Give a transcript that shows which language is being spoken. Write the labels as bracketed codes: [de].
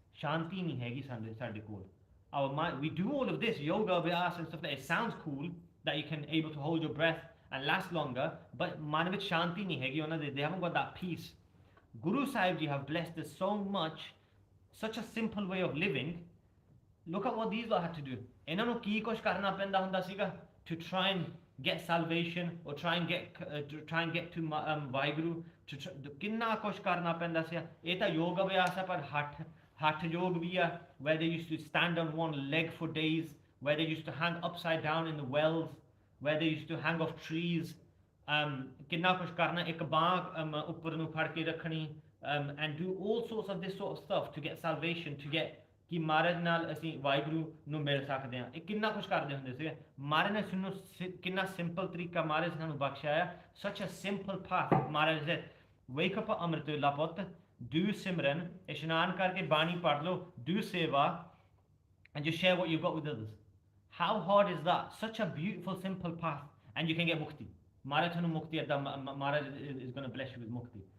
[pa] Shanti nahi hai sade kol. [en] Our mind, we do all of this yoga abhyas and stuff like that. It sounds cool that you can able to hold your breath and last longer, but [pa] man vich shanti nahi hai, [en] they haven't got that peace. Guru Sahib Ji have blessed us so much, such a simple way of living. Look at what these lot had to do. [pa] ਇਹਨਾਂ ਨੂੰ ਕੀ ਕੁਛ ਕਰਨਾ ਪੈਂਦਾ ਹੁੰਦਾ ਸੀਗਾ [en] to try and get salvation or try and get to Vaheguru, [pa] ਕਿੰਨਾ ਕੁਛ ਕਰਨਾ ਪੈਂਦਾ ਸੀ. ਇਹ ਤਾਂ ਯੋਗ ਅਭਿਆਸ ਹੈ, ਪਰ ਹੱਠ ਯੋਗ ਵੀ ਆ, [en] where they used to stand on one leg for days, where they used to hang upside down in the wells, where they used to hang off trees, [pa] ਕਿੰਨਾ ਕੁਛ ਕਰਨਾ, ਇੱਕ ਬਾਂਹ ਉੱਪਰ ਨੂੰ ਫੜ ਕੇ ਰੱਖਣੀ, [en] and do all sorts of this sort of stuff to get salvation, to get [pa] ਕਿ ਮਹਾਰਾਜ ਨਾਲ ਅਸੀਂ ਵਾਹਿਗੁਰੂ ਨੂੰ ਮਿਲ ਸਕਦੇ ਹਾਂ. ਇਹ ਕਿੰਨਾ ਕੁਛ ਕਰਦੇ ਹੁੰਦੇ ਸੀਗੇ. ਮਹਾਰਾਜ ਨੇ ਸਾਨੂੰ ਕਿੰਨਾ ਸਿੰਪਲ ਤਰੀਕਾ ਮਹਾਰਾਜ ਨੇ ਸਾਨੂੰ ਬਖਸ਼ਿਆ ਆ. [en] Such a simple path. Maharaj said, wake up [pa] ਅੰਮ੍ਰਿਤ ਵੇਲਾ ਪੁੱਤ, [en] do ਸਿਮਰਨ, [pa] ਇਸ਼ਨਾਨ ਕਰਕੇ ਬਾਣੀ ਪੜ੍ਹ ਲਓ, [en] do ਸੇਵਾ, and just share what you've got with others. How hard is that? Such a beautiful, simple path, and you can get mukti. [pa] Maharaj thanu mukti adda, [en] Maharaj is going to bless you with mukti.